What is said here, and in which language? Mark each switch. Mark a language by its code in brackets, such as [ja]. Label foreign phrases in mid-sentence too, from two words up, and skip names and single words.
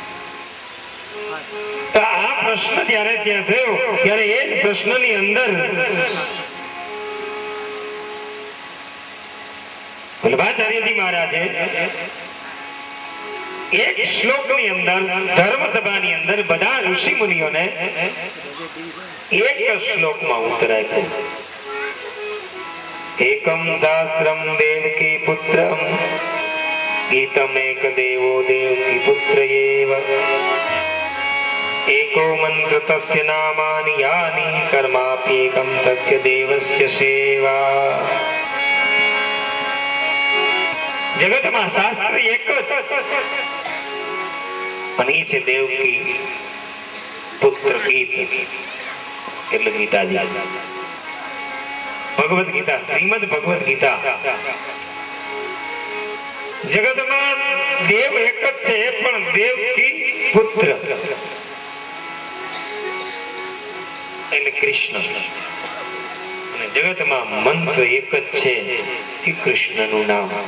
[gu] તો આ પ્રશ્ન જ્યારે ત્યાં થયો ત્યારે એ જ પ્રશ્નની અંદર વલ્લભાચાર્યજી મહારાજે એક શ્લોકની અંદર ધર્મ સભાની અંદર બધા ઋષિ મુનિઓને એક શ્લોકમાં ઉત્તર આપ્યો. [sa] એકમ શાસ્ત્રમ દેવકી પુત્રમ ગીતમ એક દેવો દેવકી પુત્ર એવ एको मंत्र तस्य नामानि यानि कर्माप्येकं तस्य देवस्य सेवा. [gu] जगतમાં શાસ્ત્ર એક જ અને છે દેવકી પુત્ર ગીત એટલે ગીતાજી, ભગવદ ગીતા, શ્રીમદ ભગવદ ગીતા. જગતમાં દેવ એક જ છે પણ દેવકી પુત્ર એટલે કૃષ્ણ, અને જગતમાં મંત્ર એક જ છે શ્રી કૃષ્ણનું નામ.